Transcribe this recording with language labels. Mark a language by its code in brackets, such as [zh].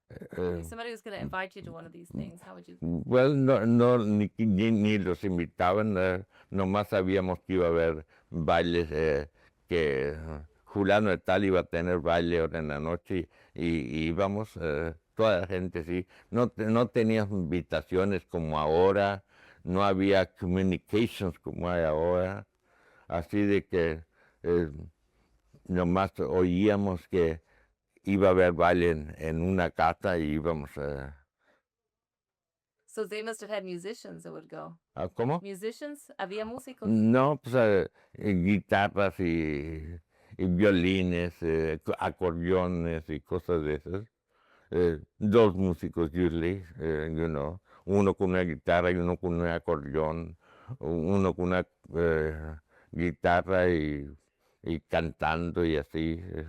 [en] If somebody was going to invite you to one of these things, how would you? [es] Well, no, ni los invitaban, nomás sabíamos que iba a haber bailes, que fulano de tal iba a tener baile ahora en la noche y íbamos, toda la gente sí. No teníamos invitaciones como ahora, no había communications como hay ahora, así de que nomás oíamos que iba a haber baile en una casa y íbamos [en] So they must have had musicians that would go. [es] ¿Cómo? Musicians? ¿Había músicos? No, pues guitarras y violines, acordeones y cosas de esas. Dos músicos usually, uno con una guitarra y uno con un acordeón, uno con una guitarra y cantando y así.